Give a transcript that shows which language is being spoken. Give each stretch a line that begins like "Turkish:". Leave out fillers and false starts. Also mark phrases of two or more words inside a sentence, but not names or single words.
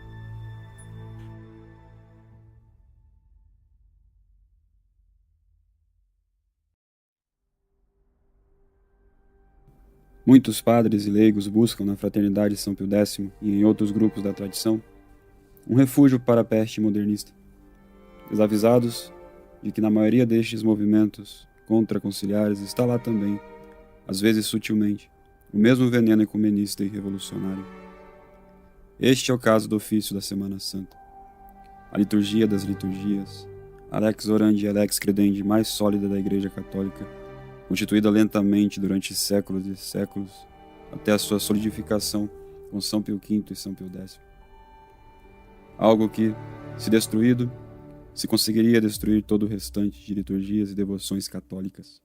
Portuguese: Muitos padres e leigos buscam na Fraternidade São Pio X e em outros grupos da tradição um refúgio para a peste modernista, desavisados de que na maioria destes movimentos contra-conciliares está lá também, às vezes sutilmente, o mesmo veneno ecumenista e revolucionário. Este é o caso do ofício da Semana Santa, a liturgia das liturgias, a
Latin: lex orandi
Portuguese: e
Latin: lex credendi
Portuguese: mais sólida da Igreja Católica, constituída lentamente durante séculos e séculos, até a sua solidificação com São Pio V e São Pio X. Algo que, se destruído, se conseguiria destruir todo o restante de liturgias e devoções católicas.